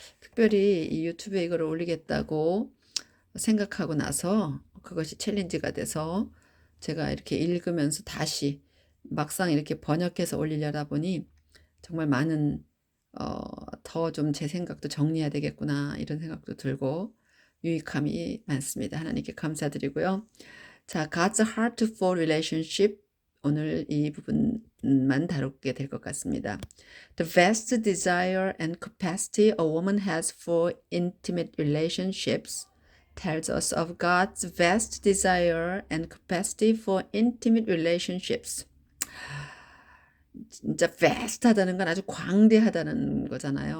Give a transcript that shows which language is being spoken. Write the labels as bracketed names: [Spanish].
[Korean] 특별히 이 유튜브에 이걸 올리겠다고 생각하고 나서 그것이 챌린지가 돼서 제가 이렇게 읽으면서 다시 막상 이렇게 번역해서 올리려다 보니 정말 많은 더 좀 제 생각도 정리해야 되겠구나 이런 생각도 들고 유익함이 많습니다. 하나님께 감사드리고요. 자, God's Heart for Relationship 오늘 이 부분만 다루게 될 것 같습니다. [English] The vast desire and capacity a woman has for intimate relationships tells us of God's vast desire and capacity for intimate relationships. [Korean] 진짜 vast하다는 건 아주 광대하다는 거잖아요.